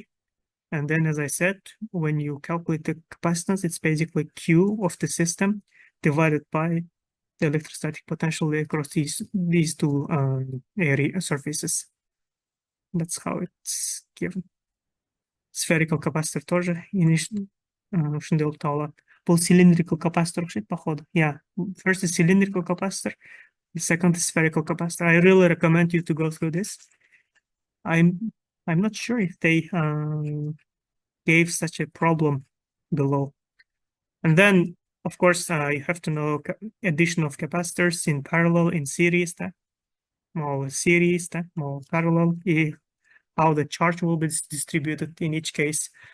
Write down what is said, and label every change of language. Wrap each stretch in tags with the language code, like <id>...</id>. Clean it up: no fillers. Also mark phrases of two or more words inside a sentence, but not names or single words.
<en>And then, as I said, when you calculate the capacitance, it's basically Q of the system divided by the electrostatic potential across these two area surfaces. That's how it's given. Spherical capacitor</en> <ky>тоже ушундай болуп табылат. Бул</ky> <en>cylindrical capacitor</en> <ky>окшойт, походу.</ky> <en>Yeah, first is cylindrical capacitor, the second is spherical capacitor. I really recommend you to go through this. I'm not sure if they gave such a problem below. And then, of course, you have to know addition of capacitors in parallel, in series, more series, more parallel, how the charge will be distributed in each case.</en>